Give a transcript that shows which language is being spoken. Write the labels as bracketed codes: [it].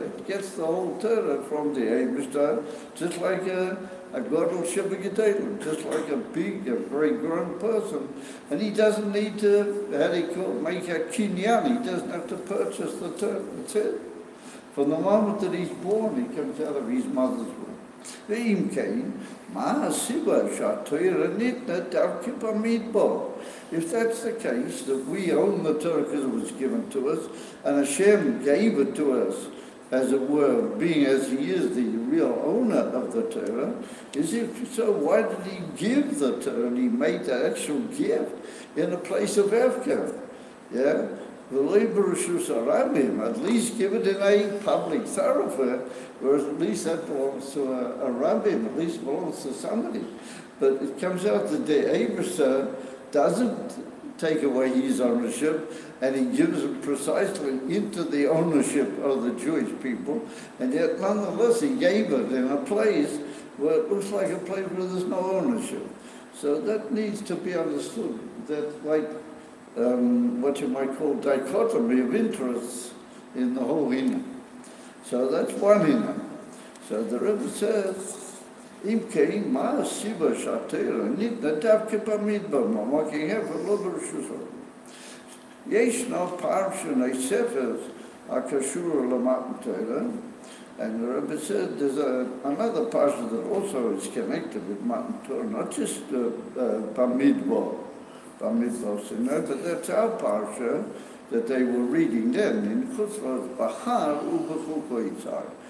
[en] It gets the whole Torah from the Eibishter, just like a Godel Shabbat, just like a big, a very grown person. And he doesn't need to, make a kinyan. He doesn't have to purchase the Torah. That's it. From the moment that he's born, he comes out of his mother's womb. [he] ואם כן, מה הסיבה שהתורה ניתנה דווקא במדבר? [en] If that's the case, that we own the Torah because it was given to us, and Hashem gave it to us, as it were, being as He is the real owner of the Torah, is if so, why did He give the Torah? And He made the actual gift in a place of Hefker. Yeah? At least give it in a public thoroughfare, whereas at least that belongs to a rabbin, at least belongs to somebody. But it comes out that the Eibishter doesn't take away his ownership, and he gives it precisely into the ownership of the Jewish people, and yet nonetheless he gave it in a place where it looks like a place where there's no ownership. So that needs to be understood, that like what you might call dichotomy of interests in the whole Hina. So that's one Hina. So the Rebbe says, [he] אם כן, מה הסיבה שהתורה ניתנה דווקא במדבר, כי הפך לא ברשות הרבים. ישנו פרשה נוספת הקשור למתן תורה, [en] and the Rebbe said there's another parsha that also is connected with Matan Torah, not just Bamidbar, but that's our parsha that they were reading then in Chutzpah, Bahar u'Bechukotai.